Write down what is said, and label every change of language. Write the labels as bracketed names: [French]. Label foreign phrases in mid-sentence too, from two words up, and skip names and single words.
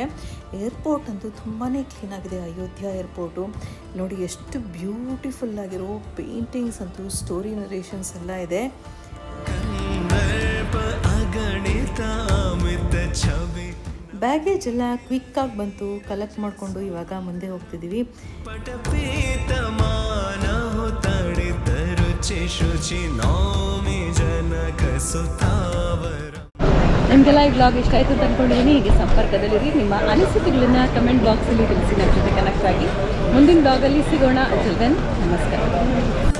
[Kannada] ಏರ್ಪೋರ್ಟ್ ಅಂತೂ ತುಂಬಾ ಕ್ಲೀನಾಗಿದೆ ಅಯೋಧ್ಯ ಏರ್ಪೋರ್ಟು. ನೋಡಿ ಎಷ್ಟು ಬ್ಯೂಟಿಫುಲ್ ಆಗಿರೋ ಪೇಂಟಿಂಗ್ಸ್ ಅಂತೂ, [English] story narrations [Kannada] ಎಲ್ಲ ಇದೆ. ಬ್ಯಾಗೇಜ್ ಎಲ್ಲ ಕ್ವಿಕ್ಕಾಗಿ ಬಂತು, ಕಲೆಕ್ಟ್ ಮಾಡಿಕೊಂಡು ಇವಾಗ ಮುಂದೆ ಹೋಗ್ತಿದ್ದೀವಿ. [Sanskrit] पटपीतमानः तडितरुचिशुचि नौमि जनकसुतावर. [Kannada] ನಿಮಗೆಲ್ಲ ಈ ಬ್ಲಾಗ್ ಇಷ್ಟ ಆಯಿತು ಅಂತ ಅಂದ್ಕೊಂಡಿದ್ದೀನಿ. ಹೀಗೆ ಸಂಪರ್ಕದಲ್ಲಿರಿ, ನಿಮ್ಮ ಅನಿಸಿಕೆಗಳನ್ನ ಕಮೆಂಟ್ ಬಾಕ್ಸಲ್ಲಿ ತಿಳಿಸಿ, ನಮ್ಮ ಜೊತೆ ಕನೆಕ್ಟ್ ಆಗಿ. ಮುಂದಿನ ಬ್ಲಾಗಲ್ಲಿ ಸಿಗೋಣ. ಅಚಲ್ ದೆನ್, ನಮಸ್ಕಾರ.